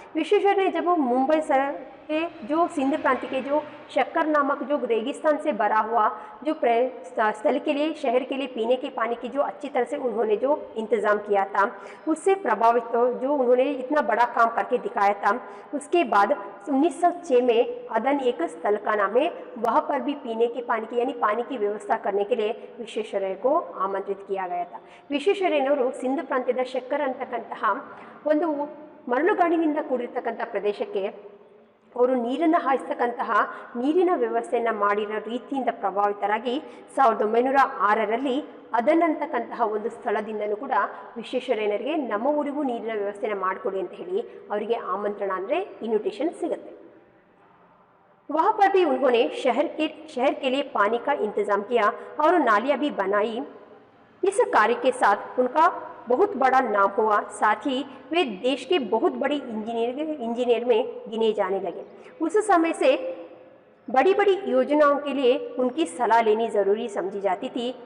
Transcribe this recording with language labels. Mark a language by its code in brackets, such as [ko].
[hi] विश्वेश्वरैया ने जब मुंबई के जो सिंध प्रांत के जो शक्कर नामक जो रेगिस्तान से भरा हुआ जो स्थल के लिए, शहर के लिए पीने के पानी की जो अच्छी तरह से उन्होंने जो इंतज़ाम किया था, उससे प्रभावित जो उन्होंने इतना बड़ा काम करके दिखाया था. उसके बाद 1906 में अदन एक स्थल का नाम है, वहाँ पर भी पीने के पानी की यानी पानी की व्यवस्था करने के लिए विश्वेश्वरಯ್ಯ को आमंत्रित किया गया था. [kn] ವಿಶ್ವೇಶ್ವರಯ್ಯನವರು ಸಿಂಧ್ ಪ್ರಾಂತ್ಯದ ಶಕ್ಕರ್ ಅಂತಕ್ಕಂತಹ ಒಂದು ಮರಳುಗಾಡಿನಿಂದ ಕೂಡಿರ್ತಕ್ಕಂಥ ಪ್ರದೇಶಕ್ಕೆ ಅವರು ನೀರನ್ನು ಹಾಯಿಸ್ತಕ್ಕಂತಹ ನೀರಿನ ವ್ಯವಸ್ಥೆಯನ್ನು ಮಾಡಿರೋ ರೀತಿಯಿಂದ ಪ್ರಭಾವಿತರಾಗಿ 1906ರಲ್ಲಿ ಅದನ್ನಂತಕ್ಕಂತಹ ಒಂದು ಸ್ಥಳದಿಂದಲೂ ಕೂಡ ವಿಶ್ವೇಶ್ವರಯ್ಯನವರಿಗೆ ನಮ್ಮ ಊರಿಗೂ ನೀರಿನ ವ್ಯವಸ್ಥೆನ ಮಾಡಿಕೊಡಿ ಅಂತ ಹೇಳಿ ಅವರಿಗೆ ಆಮಂತ್ರಣ ಅಂದರೆ ಇನ್ವಿಟೇಷನ್ ಸಿಗುತ್ತೆ. [hi] वहाँ पर भी उन्होंने शहर के लिए पानी का इंतज़ाम किया और नालियाँ भी बनाई. इस कार्य के साथ उनका बहुत बड़ा नाम हुआ, साथ ही वे देश के बहुत बड़ी इंजीनियर में गिने जाने लगे। उस समय से बड़ी बड़ी योजनाओं के लिए उनकी सलाह लेनी ज़रूरी समझी जाती थी।